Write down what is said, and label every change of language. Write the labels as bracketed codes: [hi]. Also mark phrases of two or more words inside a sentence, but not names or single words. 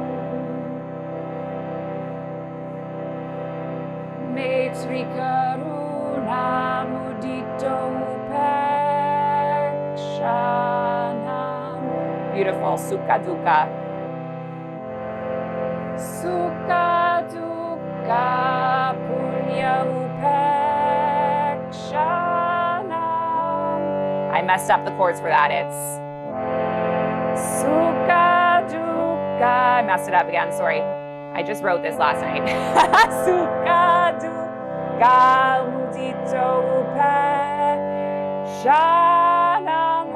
[sa] Maitri Karuna Mudito Upekshanam. Beautiful. Sukha Dukkha. Sukha Dukkha Punya Upekshanam. [en] I messed up the chords for that. [sa] It's Sukha Dukkha. [en] I messed it up again. Sorry. I just wrote this last night. [sa] Sukha Dukkha Mudito Upekshanam.